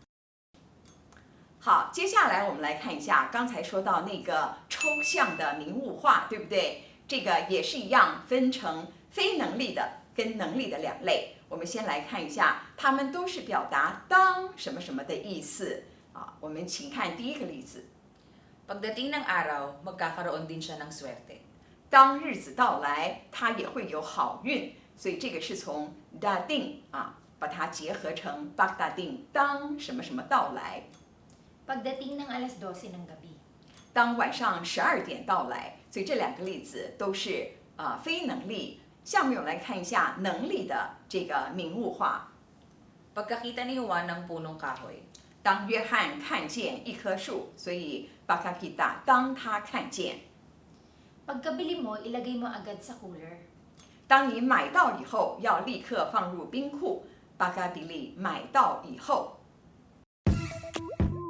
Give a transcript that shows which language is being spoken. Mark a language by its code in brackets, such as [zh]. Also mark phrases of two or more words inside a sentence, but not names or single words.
[zh] 好，接下来我们来看一下刚才说到那个抽象的名物化，对不对？这个也是一样，分成非能力的跟能力的2类。我们先来看一下，它们都是表达当什么什么的意思我们请看第一个例子。 [tl] Pagdating ng araw, magkakaroon din siya ng swerte. [zh] 当日子到来，它也会有好运，所以这个是从 dating 把它结合成 pagdating 当什么什么到来。 [tl] Pagdating ng alas 12 ng gabi. [zh] 当晚上12点到来，所以这2个例子都是非能力。下面我们来看一下能力的这个名物化。 [tl] Pagkakita ni Juan ng punong kahoy. [zh] 当约翰看见一棵树，所以 pakakita 当他看见。 [tl] Pagkabili mo, ilagay mo agad sa cooler. [zh] 当你买到以后，要立刻放入冰库。pakabili 买到以后。